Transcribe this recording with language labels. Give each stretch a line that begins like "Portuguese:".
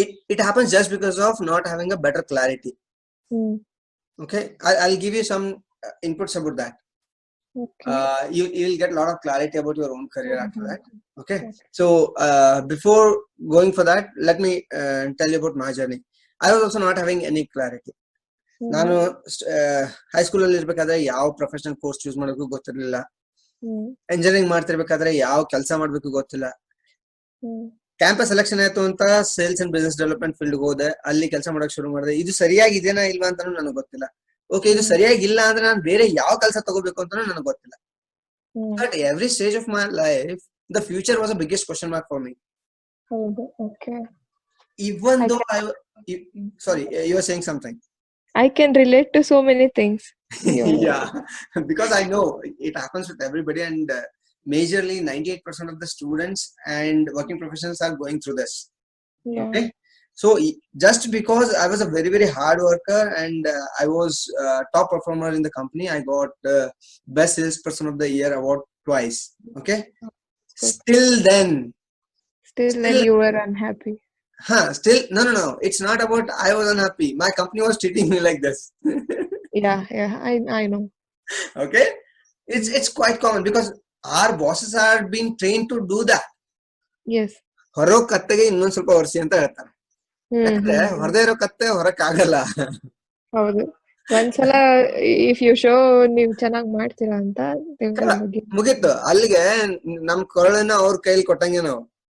English: It happens just because of not having a better clarity. Okay, I'll give you some inputs about that. okay. You will get a lot of clarity about your own career after that. Okay, so before going for that, let me tell you about my journey. I was also not having any clarity.
Kannada: ನಾನು high school ಅಲ್ಲಿ ಇರ್ಬೇಕಾದ್ರೆ ಯಾವ professional course choose ಮಾಡೋಕ್ಕೂ ಗೊತ್ತಿರ್ಲಿಲ್ಲ. Engineering ಮಾಡ್ತಿರ್ಬೇಕಾದ್ರೆ ಯಾವ ಕೆಲಸ ಮಾಡ್ಬೇಕು ಗೊತ್ತಿಲ್ಲ. ಕ್ಯಾಂಪಸ್ ಸೆಲೆಕ್ಷನ್ ಆಯ್ತು ಅಂತ sales and business development field ಹೋದೆ, ಅಲ್ಲಿ ಕೆಲಸ ಮಾಡಕ್ ಶುರು ಮಾಡಿದೆ. ಇದು ಸರಿಯಾಗಿದೆನಾ ಇಲ್ವಾ ಅಂತಾನು ನನಗೆ ಗೊತ್ತಿಲ್ಲ. ಓಕೆ, ಇದು ಸರಿಯಾಗಿಲ್ಲ ಅಂದ್ರೆ ನಾನು ಬೇರೆ ಯಾವ ಕೆಲಸ ತಗೋಬೇಕು ಅಂತಾನು ನನಗೆ ಗೊತ್ತಿಲ್ಲ.
English: But every stage of my life the future was a biggest question mark for me. Okay. Even though sorry, you were saying something. I can relate to so many things. Yeah, because I know it happens with everybody, and majorly 98% of the students and working professionals are going through this. Yeah. Okay, so just because I was a very very hard worker and I was top performer in the company, I got best salesperson of the year award twice. Okay, still then you were unhappy. Still no, it's not about I was unhappy, my company was treating me like this. Yeah, I know. Okay, it's quite common because our bosses are being trained to do that. Yes.
Kannada: ಹೊರೋ ಕತ್ತೆಗೆ ಇನ್ನೊಂದ್ ಸ್ವಲ್ಪ ಒರ್ಸಿ ಅಂತ ಹೇಳ್ತಾರೆ. ಯಾಕಂದ್ರೆ ಹೊರದೇ ಇರೋ ಕತ್ತೆ ಹೊರಕ್ ಆಗಲ್ಲ. ಹೌದು, ಒಂದ್ಸಲ ಇಫ್ ಯು ಶೋ ನೀವ್ ಚೆನ್ನಾಗ್ ಮಾಡ್ತೀರಾ ಅಂತ ಮುಗೀತು, ಅಲ್ಲಿಗೆ ನಮ್ ಕೊರಳನ್ನ ಅವ್ರ ಕೈಲಿ ಕೊಟ್ಟಂಗೆ ನಾವು.